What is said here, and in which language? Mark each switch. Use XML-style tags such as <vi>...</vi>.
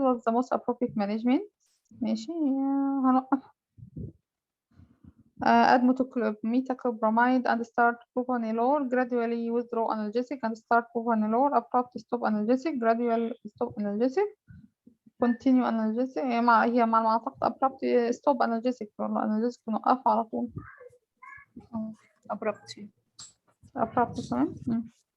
<en>What's the most appropriate management؟</en> <ar>ماشي هنوقف.</ar> <en>Add metoclopramide and start propranolol. Gradually withdraw analgesic and start propranolol. Abrupt stop analgesic. Gradual stop analgesic. Continue analgesic.</en> <ar>هي مع ما أعتقد</ar> <en>abrupt stop analgesic.</en> <ar>والله analgesic نوقفها على طول.</ar> <en>abrupt تمام.</en>